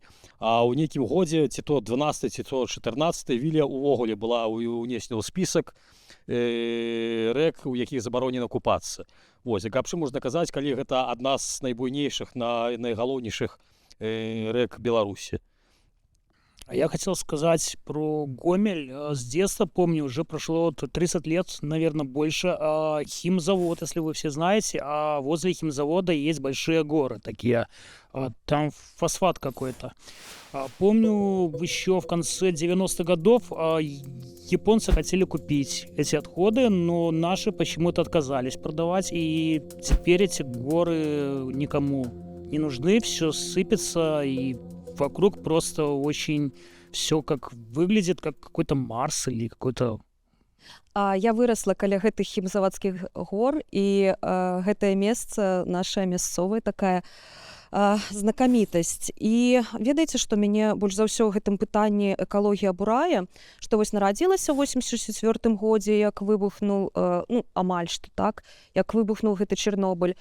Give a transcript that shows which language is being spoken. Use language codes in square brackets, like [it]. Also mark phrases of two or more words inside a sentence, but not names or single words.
[be] А ў нейкім годзе, ці то 12, ці то 14, вілія ўвогуле была ўнесена ў спісак рэк, у якіх забаронена купацца. Вось, і каб што можна казаць, калі гэта адна з найбуйнейшых, найгалоўнейшых рэк Беларусі. [ru] Я хотел сказать про Гомель. С детства помню, уже прошло 30 лет, наверное, больше. Химзавод, если вы все знаете, а возле химзавода есть большие горы такие. Там фосфат какой-то. Помню, еще в конце 90-х годов японцы хотели купить эти отходы, но наши почему-то отказались продавать. И теперь эти горы никому не нужны, все сыпется, и вокруг просто очень все как выглядит, как какой-то Марс или какой-то... [be] Я выросла каля гэтых хімзаводскіх гор, і гэтае месца наша мясцовая такая знакамітасць. І ведаеце, што мяне больш за ўсё ў гэтым пытанні экалогія абурае, што вось нарадзілася ў 84 годзе, як выбухнуў, ну, амаль што так, як выбухнуў гэты Чэрнобыль.